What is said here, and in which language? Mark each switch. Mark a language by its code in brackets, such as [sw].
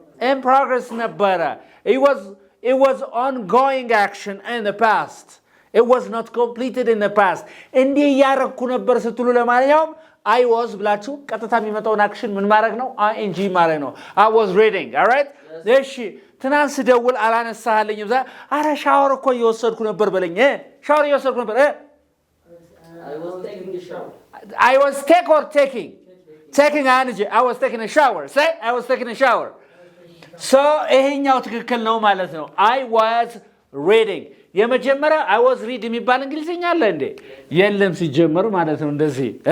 [en] In progress ነበረ. It was ongoing action in the past. It was not completed in the past. [am] እንዲህ ያረኩ ነበር ስትሉ ለማንኛውም [en] I was [am] ብላችሁ ቀጥታ የሚመጣውን አክሽን ምን ማድረግ ነው? ing ማድረግ ነው. [en] I was reading. All right? [am] እሺ ትናንት ስደውል አላነሳህልኝም. አረ ሻወር እኮ እየወሰድኩ ነበር በለኝ. ሻወር እየወሰድኩ ነበር. [en] I was taking a shower. I was taking I was taking a shower. Say I was taking a shower. [am] So ይሄኛው ትክክል ነው ማለት ነው. [en] I was reading. [am] የመጀመሪያ [en] I was read [am] የሚባል እንግሊዝኛ አለ እንዴ? የለም ሲጀመር ማለት ነው እንደዚህ.